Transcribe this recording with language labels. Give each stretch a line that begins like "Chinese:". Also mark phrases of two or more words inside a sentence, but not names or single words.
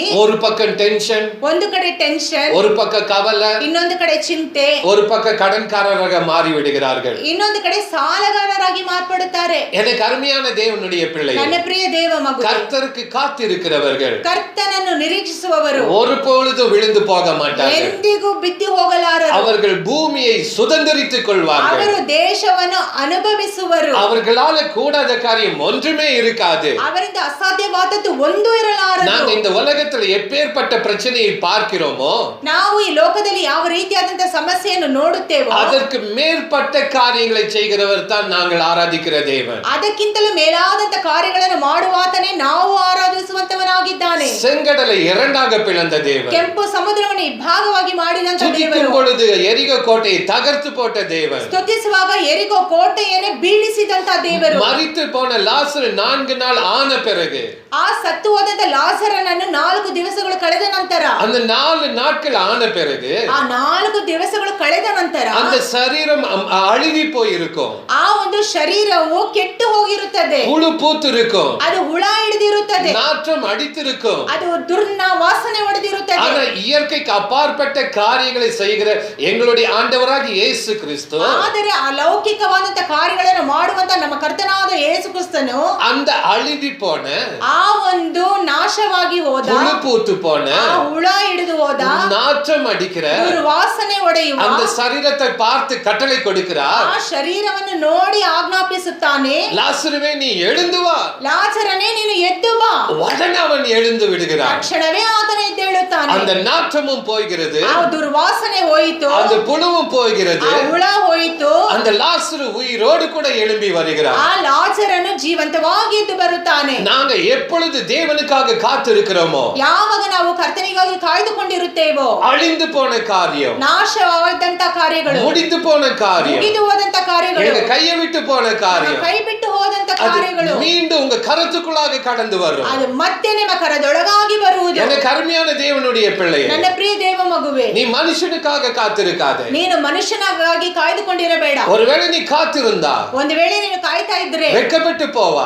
Tamil: ஒரு பக்கம் டென்ஷன்,
Kannada: ಒಂದು ಕಡೆ ಟೆನ್ಷನ್,
Tamil: ஒரு பக்கம் கவலை,
Kannada: ಇನ್ನೊಂದು ಕಡೆ ಚಿಂತೆ,
Tamil: ஒரு பக்கம் கடன்காரராக மாறி விடுகிறார்கள்.
Kannada: ಇನ್ನೊಂದು ಕಡೆ ಸಾಲಗಾರರಾಗಿ ಮಾರ್ಪಡುತ್ತಾರೆ.
Tamil: எனக்கு அருமையான தேவனுடைய பிள்ளைகள்,
Kannada: ನನ್ನ ಪ್ರಿಯ ದೇವ ಮಗು,
Tamil: கர்த்தருக்கு காத்திருக்கிறவர்கள்
Kannada: ಕರ್ತನನ್ನು ನಿರೀಕ್ಷಿಸುವವರು
Tamil: ஒரு பொழுதும் விழுந்து போக மாட்டார்கள்.
Kannada: ಎಂದಿಗೂ ಬಿದ್ದು ಹೋಗಲಾರರು.
Tamil: அவர்கள் பூமியை சுதந்தரித்துக் கொள்வார்கள்.
Kannada: ಅವರು ದೇಶವನ್ನು ಅನುಭವಿಸುವರು.
Tamil: அவர்களால கூடாத காரியம் ஒன்றுமே இருக்காது.
Kannada: ಅವರಿಂದ ಅಸಾಧ್ಯವಾದದ್ದು ಒಂದು ಇರಲಾರದು.
Tamil: நாங்க இந்த உலகத்துல எப்பேற்பட்ட பிரச்சனையை பார்க்கிறோமோ,
Kannada: ನಾವು ಈ ಲೋಕದಲ್ಲಿ ಯಾವ ರೀತಿಯಾದಂತ ಸಮಸ್ಯೆಯನ್ನು ನೋಡುತ್ತೇವೋ
Tamil: அதற்கு மேற்பட்ட காரியங்களை செய்கிறவர் தான் நாங்கள் ஆராதிக்கிற தேவன்.
Kannada: ಅದಕ್ಕಿಂತಲೂ ಮೇಲಾದಂತ ಕಾರ್ಯಗಳನ್ನು ಮಾಡುವಾತನೇ ನಾವು ಆರಾಧಿಸುವಂತವನಾಗಿದ್ದಾನೆ.
Tamil: செங்கடலை இரண்டாக பிளந்த தேவன்,
Kannada: ಕೆಂಪು ಸಮುದ್ರವನ್ನು ಇಬ್ಬಾಗವಾಗಿ ಮಾಡಿದಂತ ದೇವರು,
Tamil: துதிக்கும் பொழுது எரிகோ கோட்டையை தகர்த்து போட்ட தேவன்,
Kannada: ಸ್ತುತಿಸುವಾಗ ಎರಿಕೋ ಕೋಟೆಯನ್ನೇ ಬೀಳಿಸಿದಂತ ದೇವರು,
Tamil: மரித்து போன லாசரு 4 நாள் ஆன பிறகு,
Kannada: ಆ ಸತ್ತು ಹೋದಂತ ಲಾಜರನನ್ನು 4 ದಿವಸಗಳು ಕಳೆದ ನಂತರ,
Tamil: அந்த 4 நாட்கள் ஆன பிறகு,
Kannada: ಆ 4 ದಿವಸಗಳು ಕಳೆದ ನಂತರ
Tamil: அந்த சரீரம் அழுகி போயிருக்கும்.
Kannada: ಆ ಒಂದು ಶರೀರವು ಕೆಟ್ಟು ಹೋಗಿರುತ್ತದೆ.
Tamil: புழு பூத்து இருக்கும்,
Kannada: ಅದು ಹುಳ ಹಿಡಿದಿರುತ್ತದೆ,
Tamil: நாற்றம் அடித்திருக்கும்.
Kannada: ಅದು ದುರ್ನ ವಾಸನೆ ಹೊಡೆದಿರುತ್ತದೆ.
Tamil: ஆனா இயற்கைக்கு அப்பாற்பட்ட காரியங்களை செய்கிற எங்களுடைய ஆண்டவராகிய இயேசு கிறிஸ்து,
Kannada: ಆದರೆ ಅಲೌಕಿಕವಾದಂತ ಕಾರ್ಯಗಳನ್ನು ಮಾಡುವಂತ ನಮ್ಮ ಕರ್ತನಾದ ಯೇಸು ಕ್ರಿಸ್ತನು
Tamil: அந்த அழுகி போன,
Kannada: ಆ ಒಂದು ನಾಶವಾಗಿ ಹೋದ,
Tamil: புழு பூத்து போன,
Kannada: ಆ ಹುಳ ಹಿಡಿದು ಹೋದ,
Tamil: நாற்றம் அடிக்கிற
Kannada: ದುರ್ವಾಸನೆ ಹೊಡೆಯುವ
Tamil: அந்த சரீரத்தை பார்த்து கட்டளை கொடுக்கிறார்.
Kannada: ಆ ಶರೀರವನ್ನು ನೋಡಿ ಆಜ್ಞಾಪಿಸುತ್ತಾನೆ,
Tamil: லாசருவே நீ எழுந்து வா.
Kannada: ಲಾಜರನೇ ನೀನು ಎದ್ದು ಬಾ.
Tamil: உடனே அவன் எழுந்து விடுகிறான்.
Kannada: ತಕ್ಷಣವೇ ಆತನ ಎದ್ದೇಳುತ್ತಾನೆ.
Tamil: அந்த நாற்றமும் போகிறது,
Kannada: ಆ ದುರ್ವಾಸನೆ ಹೋಯಿತು,
Tamil: அந்த புழுவும் போகிறது,
Kannada: ಆ ಹುಳ ಹೋಯಿತು,
Tamil: அந்த லாசரு உயிரோடு கூட எழும்பி வருகிறார்.
Kannada: ಆ ಲಾಜರನು ಜೀವಂತವಾಗಿ ಎದ್ದು ಬರುತ್ತಾನೆ.
Tamil: நாங்க எப்பொழுது தேவனுக்காக காத்திருக்கிறோமோ,
Kannada: ಯಾವಾಗ ನಾವು ಕರ್ತನಿಗಾಗಿ ಕಾಯ್ದುಕೊಂಡಿರುತ್ತೇವೋ,
Tamil: அழிந்து போன காரியம்,
Kannada: ನಾಶವಾದಂತ ಕಾರ್ಯಗಳು,
Tamil: முடிந்து போன காரியம்,
Kannada: ಮುಗಿದು ಹೋದಂತ ಕಾರ್ಯಗಳು,
Tamil: எங்க கையை விட்டு போன காரியம்,
Kannada: ಕೈ ಬಿಟ್ಟು ಹೋದಂತ ಮಾಡುವಂತ ಕಾರ್ಯಗಳು
Tamil: மீண்டும் உங்க கருத்துக்குள்ளாக கடந்து வரும்.
Kannada: ಅದು ಮತ್ತೆ ನಿಮ್ಮ ಕರದೊಳಗಾಗಿ ಬರುವುದು.
Tamil: எனக்கு அருமையான தேவனுடைய பிள்ளையே,
Kannada: ನನ್ನ ಪ್ರಿಯ ದೇವ ಮಗುವೆ,
Tamil: நீ மனுஷனுக்காக காத்திருக்காதே.
Kannada: ನೀನು ಮನುಷ್ಯನಾಗಿ ಕಾಯ್ದುಕೊಂಡಿರಬೇಡ.
Tamil: ஒருவேளை நீ காத்திருந்தா
Kannada: ಒಂದು ವೇಳೆ ನೀನು ಕಾಯ್ತಾ ಇದ್ರೆ
Tamil: வெட்கப்பட்டு போவாய்,